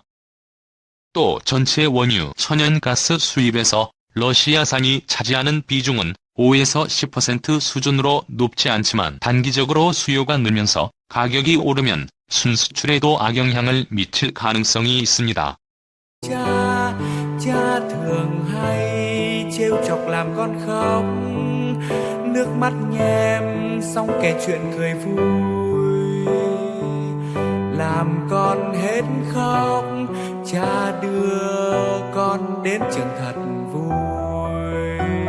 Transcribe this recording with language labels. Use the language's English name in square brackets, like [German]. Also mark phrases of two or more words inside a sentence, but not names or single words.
[Korean] 또 전체 원유, 천연가스 수입에서 러시아산이 차지하는 비중은 5에서 10% 수준으로 높지 않지만 단기적으로 수요가 늘면서 가격이 오르면 순수출에도 악영향을 미칠 가능성이 있습니다. [Vietnamese] Cha thường hay trêu chọc làm con khóc, nước mắt nhem xong kể chuyện cười vui. làm con hết khóc. Cha đưa con đến trường thật vui.